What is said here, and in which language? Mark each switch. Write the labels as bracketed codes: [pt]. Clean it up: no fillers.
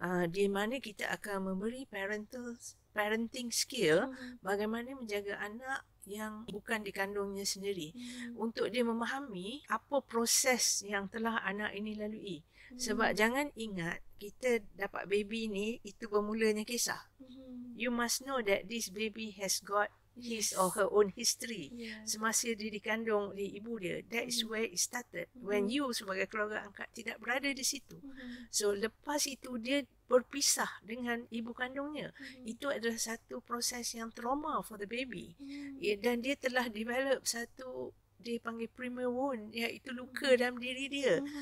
[ms] Di mana kita akan memberi parenting skill bagaimana menjaga anak yang bukan dikandungnya sendiri, untuk dia memahami apa proses yang telah anak ini lalui. Sebab jangan ingat kita dapat baby ni itu bermulanya kisah. [en] You must know that this baby has got his or her own history. [ms] Semasa dia dikandung oleh ibu dia, [en] that is where it started. When you [ms] sebagai keluarga angkat tidak berada di situ. So lepas itu dia berpisah dengan ibu kandungnya. Itu adalah satu proses yang trauma [en] for the baby. [ms] Dan dia telah develop satu dipanggil primer wound, iaitu luka dalam diri dia.